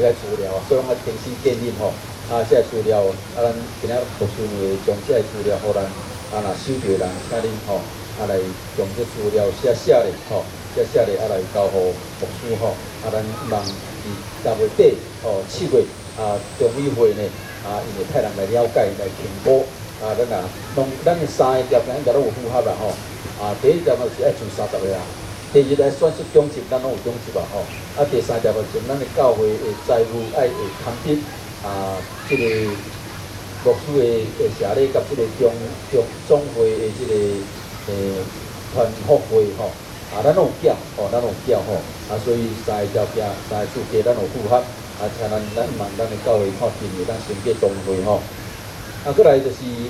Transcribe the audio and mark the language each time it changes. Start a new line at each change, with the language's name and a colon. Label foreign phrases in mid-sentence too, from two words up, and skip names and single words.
Min Nan Chinese: 遐资料所以拢重新建立这资料咱今仔牧师会将这资料互咱若收到的人，请恁来将这资料写咧写咧来交互牧师咱望伫6月底7月中委会呢因为派人来了解来评估咱的3个条件应该拢有符合啦第一条件是爱住30个人，第二来选出中级，咱拢有中级第三条就是咱的教会的财务爱会摊平这个牧师的社礼甲这个总会的这个团福会咱拢有缴咱拢有缴所以3个条件3个资格咱有符合请咱望咱的教会看今年咱升格总会过来就是